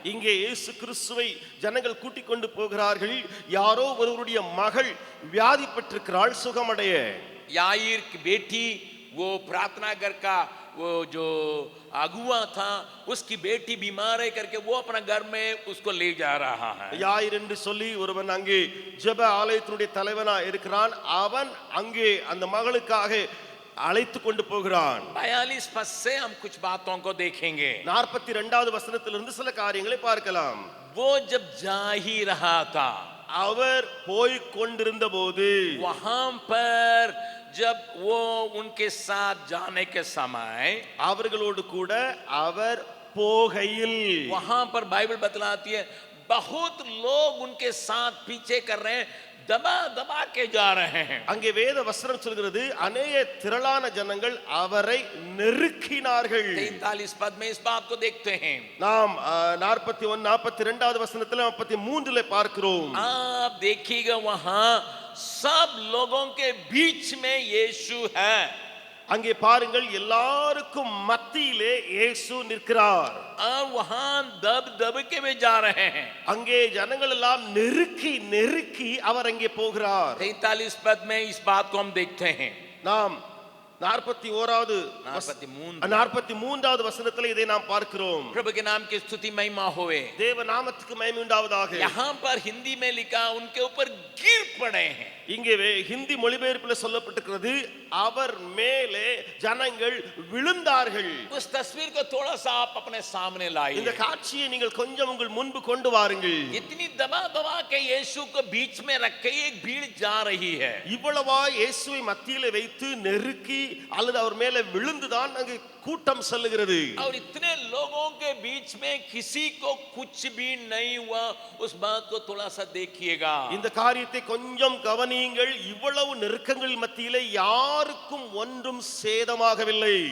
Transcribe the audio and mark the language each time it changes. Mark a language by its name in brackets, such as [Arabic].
[Tamil] இங்கே இயேசு கிறிஸ்துவை ஜனங்கள் கூட்டிக் கொண்டு போகிறார்கள். யாரோ ஒருவருடைய மகள் வியாதிப்பட்டிருக்கிறாள், சுகமடைய. [Hindi] याईर की बेटी, वो प्रार्थना घर का वो जो अगुआ था, उसकी बेटी बीमार है करके वो अपना घर में उसको ले जा रहा है। [Tamil] யாயிர் என்று சொல்லி ஒருவன் அங்கே ஜெப ஆலயத்தினுடைய தலைவனா இருக்கிறான். அவன் அங்கே அந்த மகளுக்காக அழைத்து கொண்டு போகிறான். [Hindi] 42 पद से हम कुछ बातों को देखेंगे। [Tamil] 42வது வசனத்திலிருந்து சில காரியங்களை பார்க்கலாம். [Hindi] वो जब जा ही रहा था, [Tamil] அவர் போய் கொண்டிருந்த போது, [Hindi] वहां पर जब वो उनके साथ जाने के समय, [Tamil] அவர்களோடு கூட அவர் போகையில், [Hindi] वहां पर बाइबल बतलाती है बहुत लोग उनके साथ पीछे कर रहे हैं, दबा दबा के जा रहे हैं। [Tamil] அங்கே வேத வசனம் சொல்கிறது अनेक திரளான ஜனங்கள் அவரை நெருக்கினார்கள். [Hindi] 43 पद में इस बात को देखते हैं। [Tamil] நாம் 41 42வது வசனத்தில் 43ல பார்க்கிறோம். [Hindi] आप देखिएगा वहां सब लोगों के बीच में यीशु है। [Tamil] அங்கே பாருங்கள், எல்லாருக்கும் மத்தியிலே இயேசு நிற்கிறார். [Hindi] और वहां दब दब के वे जा रहे हैं। [Tamil] அங்கே ஜனங்கள் எல்லாம் நெருக்கி நெருக்கி அவர் அங்கே போகிறார். [Hindi] 43 पद में इस बात को हम देखते हैं। [Tamil] நாம் 41வது 43வது வசனத்தில் இதை நாம் பார்க்கிறோம். [Hindi] प्रभु के नाम की स्तुति महिमा होवे। [Tamil] தேவ நாமத்துக்கு மகிமை உண்டாவதாக. [Hindi] यहाँ पर हिंदी में लिखा उनके ऊपर गिर पड़े हैं। [Tamil] இங்கே ஹிந்தி மொழிபெயர்ப்பில் சொல்லப்பட்டிருக்கிறது, அவர் மேலே ஜனங்கள் விழுந்தார்கள். [Hindi] उस तस्वीर को थोड़ा सा आप अपने सामने लाइए। [Tamil] இந்த காட்சியை நீங்கள் கொஞ்சம் உங்கள் முன்பு கொண்டு வாருங்கள். [Hindi] इतनी दबा दबा के यीशु को बीच में रख के एक भीड़ जा रही है। [Tamil] இவ்வளவா இயேசுவை மத்தியிலே வைத்து நெருக்கி அல்லது அவர் மேலே விழுந்துதான் அங்கு கூட்டம் செல்லுகிறது. [Hindi] और इतने लोगों के बीच में किसी को कुछ भी नहीं हुआ, उस बात को थोड़ा सा देखिएगा। [Tamil] இந்த காரியத்தை கொஞ்சம் கவனியுங்கள். இவ்வளவு நெருக்கங்கள் மத்தியிலே யாருக்கும் ஒன்றும் சேதமாகவில்லை.